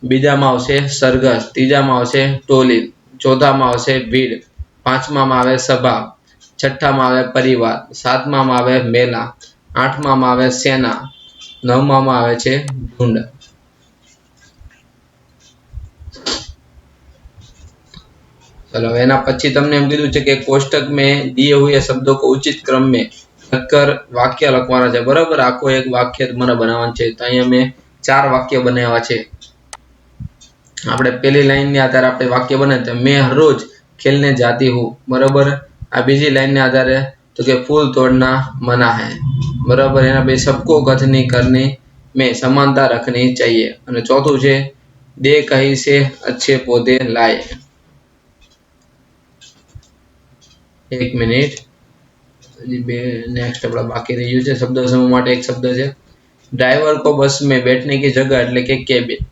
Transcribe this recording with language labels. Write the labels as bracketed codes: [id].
[gu] બીજામાં આવશે સરઘસ, ત્રીજામાં આવશે ટોલી, ચોથામાં આવશે ભીડ, પાંચમામાં આવે સભા, છઠ્ઠામાં આવે પરિવાર, સાતમામાં આવે મેલા, આઠમામાં આવે સેના, નવમામાં આવે છે ઝુંડ। चलो એના પછી તમને એમ કીધું છે કે કોષ્ટક [hi] में दिए हुए शब्दों को उचित क्रम में कर वाक्य [gu] લખવાના છે બરાબર। આખો એક વાક્ય મને બનાવવાનું છે। તો અહીંયા મેં 4 વાક્ય બનાવ્યા છે। આપણે પહેલી લાઈન ની આધારે આપણે વાક્ય બનાવ્યું છે [hi] मैं हर रोज खेलने जाती हूँ बराबर। [gu] આ બીજી લાઈન ને આધારે તો કે [hi] फूल तोड़ना मना है बराबर। એના પછી सबको कथनी करनी में समानता रखनी चाहिए [gu] અને ચોથું છે [hi] दे कहीं से अच्छे पौधे लाए। एक मिनट नेक्स्ट अपना बाकी रही है शब्द समूह माटे एक शब्द है ड्राइवर को बस में बैठने की जगह [gu] એટલે કે કેબિન।